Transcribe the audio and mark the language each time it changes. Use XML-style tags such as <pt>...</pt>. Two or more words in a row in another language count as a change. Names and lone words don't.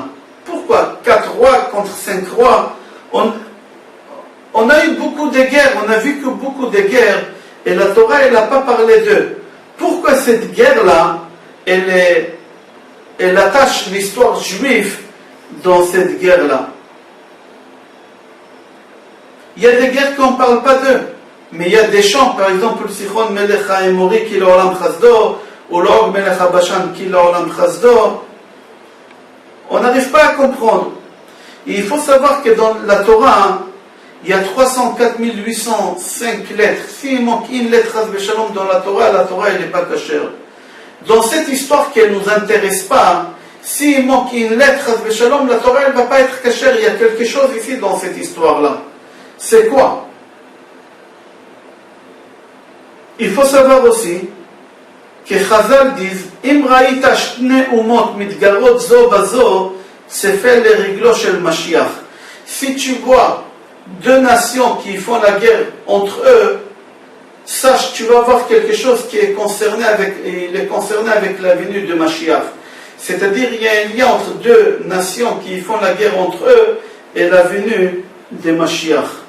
<fr>Pourquoi 4 rois contre 5 rois? On a eu beaucoup de guerres, on a vu que beaucoup de guerres, et la Torah, elle n'a pas parlé d'eux. Pourquoi cette guerre-là, elle attache l'histoire juive dans cette guerre-là? Il y a des guerres qu'on ne parle pas d'eux, mais il y a des chants, par exemple,</fr> <he>סיחון מלך האמורי כי לעולם חסדו, ou לעוג מלך הבשן כי לעולם חסדו.</he> <fr>On n'arrive pas à comprendre. Et il faut savoir que dans la Torah, il y a 304 805 lettres. S'il manque une lettre dans la Torah elle n'est pas cachère. Dans cette histoire qui ne nous intéresse pas, s'il manque une lettre, la Torah elle ne va pas être cachère. Il y a quelque chose ici dans cette histoire-là. C'est quoi? Il faut savoir aussi que Chazal disent</fr> <he>אם ראית שני אומות מתגרות זו בזו,</he> <fr>c'est fait les réglo</fr> <he>של משיח.</he> <fr>Si tu vois 2 nations qui font la guerre entre eux, sache, tu vas voir quelque chose qui est concerné avec la venue de Mashiach. C'est-à-dire, il y a un lien entre 2 nations qui font la guerre entre eux et la venue de Mashiach.</fr>